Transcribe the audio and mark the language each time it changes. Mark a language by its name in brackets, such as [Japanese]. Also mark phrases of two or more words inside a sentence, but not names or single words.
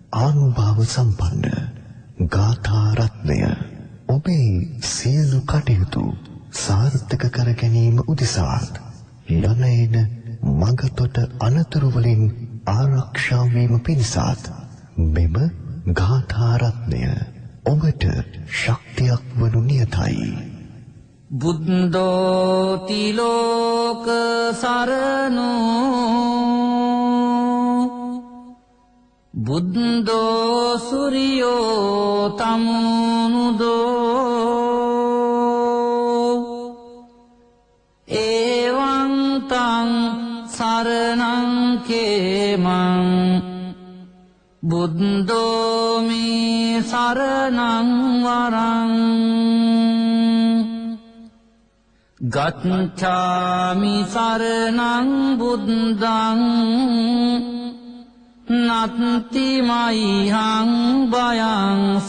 [Sinhala] ආනුභාව සම්පන්න ගාථා රත්නය ඔබේ සියලු කටයුතු සාර්ථක කර ගැනීම උදෙසා යන මඟතොට අනතුරු වලින් ආරක්ෂා වීම පිණිසත් මෙම ගාථා රත්නය ඔබට ශක්තියක් වනු නියතයි. [Pali] බුද්ධෝ තිලෝක සරණෝ බුද්ධෝ සූර්යෝ තමුනුදෝ එවං තං සරණං කේමං බුද්ධෝ මේ සරණං වරං ගච්ඡාමි සරණං බුද්ධං නත්ති මයිහං භයං